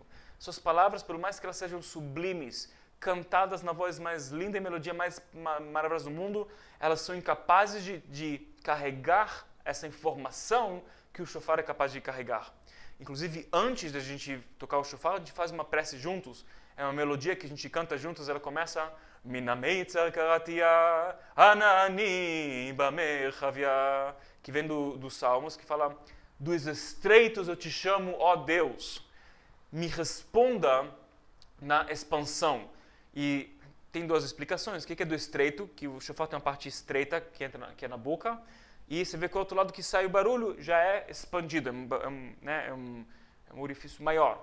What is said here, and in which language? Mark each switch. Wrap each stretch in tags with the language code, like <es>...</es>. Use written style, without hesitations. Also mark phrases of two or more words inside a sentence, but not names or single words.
<pt>Suas palavras, por mais que elas sejam sublimes, cantadas na voz mais linda e melodia mais maravilhosa do mundo, elas são incapazes de carregar essa informação que o shofar é capaz de carregar. Inclusive, antes da gente tocar o shofar, a gente faz uma prece juntos. É uma melodia que a gente canta juntos, ela começa</pt> <he>מן המצר קראתי יה ענני במרחב יה,</he> <pt>que vem dos Salmos, que fala dos estreitos eu te chamo, ó Deus. Me responda na expansão. E tem 2 explicações. O que é do estreito? Que o shofar tem uma parte estreita que é na boca. E você vê que o outro lado que sai o barulho já é expandido, é um orifício maior.</pt>